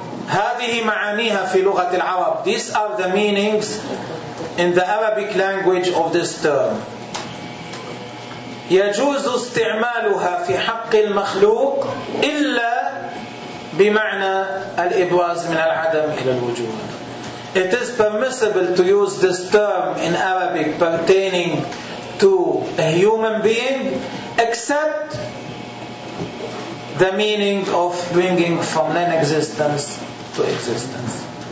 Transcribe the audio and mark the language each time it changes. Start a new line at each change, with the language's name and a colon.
Arabic: هذه معانيها في لغة العرب.
English: These are the meanings in the Arabic language of this term.
Arabic: يجوز استعمالها في حق المخلوق إلا بمعنى الإبراز من العدم إلى الوجود.
English: It is permissible to use this term in Arabic pertaining to a human being except the meaning of bringing from non-existence to existence.